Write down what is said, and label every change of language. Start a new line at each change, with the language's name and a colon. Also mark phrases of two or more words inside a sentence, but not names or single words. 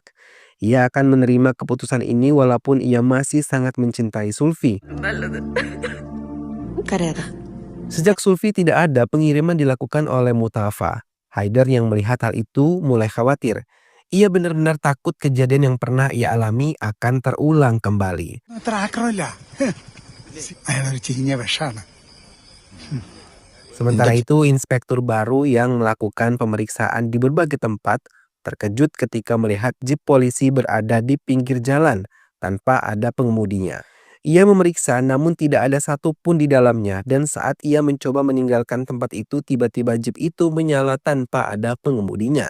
Indonesian: Ia akan menerima keputusan ini walaupun ia masih sangat mencintai Sulfi. Sejak Sulfi tidak ada, pengiriman dilakukan oleh Mutafa. Haider yang melihat hal itu mulai khawatir. Ia benar-benar takut kejadian yang pernah ia alami akan terulang kembali.
Malayalam: അത്ര ആക്രമില്ല. അയാളൊരു ചീഞ്ഞ വിഷാണ്.
Indonesian: Sementara itu, inspektur baru yang melakukan pemeriksaan di berbagai tempat terkejut ketika melihat jeep polisi berada di pinggir jalan tanpa ada pengemudinya. Ia memeriksa namun tidak ada satupun di dalamnya dan saat ia mencoba meninggalkan tempat itu, tiba-tiba jeep itu menyala tanpa ada pengemudinya.